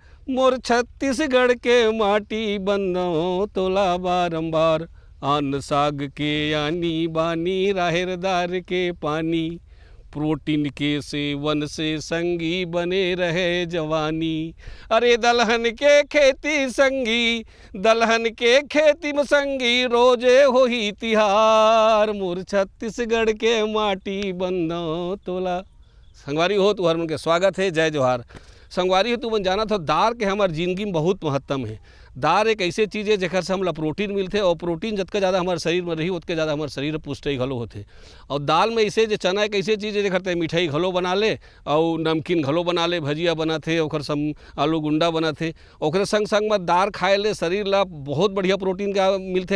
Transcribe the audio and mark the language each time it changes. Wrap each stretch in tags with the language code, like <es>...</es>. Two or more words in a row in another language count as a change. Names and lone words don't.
<hne>मोर छत्तीसगढ़ के माटी बंदो तोला बारंबार अन्न साग के आनी बानी राहेरदार के पानी प्रोटीन के सेवन से संगी बने रहे जवानी। अरे दलहन के खेती संगी दलहन के खेती में संगी रोजे हो ही तिहार। मोर छत्तीसगढ़ के माटी बंदो तोला संगवारी हो तुहर मन के स्वागत है। जय जोहार संगवारी हो तू मन जाना था दार के हमार जिंदगी में बहुत महत्तम है। दार एक ऐसे चीज़ है जेकर से हमला प्रोटीन मिलते और प्रोटीन जितना ज़्यादा हमारे शरीर में रही उतके ज़्यादा हमारे शरीर पुष्टि घलो होते। और दाल में ऐसे जो चना एक ऐसे चीज़ है जेकर मिठाई घलो बना ले और नमकीन घलो बना ले भजिया बनाते ओकर सम आलू गुंडा बनाते ओकरे संग संग में दार खाए ले शरीर ला बहुत बढ़िया प्रोटीन का मिलते।</hne>